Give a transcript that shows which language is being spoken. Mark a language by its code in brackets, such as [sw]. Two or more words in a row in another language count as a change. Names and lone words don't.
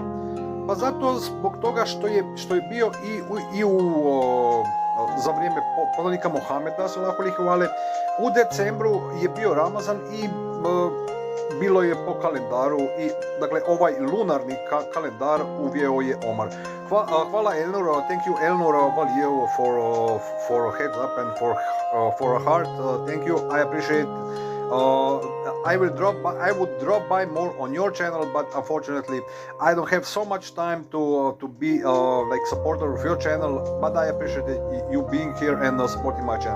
[bs] Pa zato zbog toga što je bio za vrijeme poslanika Mohameda [ar] صلى الله عليه وسلم, [bs] u decembru je bio Ramazan i bilo je po kalendaru, i dakle ovaj lunarni kalendar uveo je Omar. Hvala Elnur, [en] thank you Elnur Valjevo for heads up and for a heart. Thank you, I appreciate. I would drop by more on your channel, but unfortunately I don't have so much time to be like supporter of your channel, but I appreciate you being here and supporting my channel.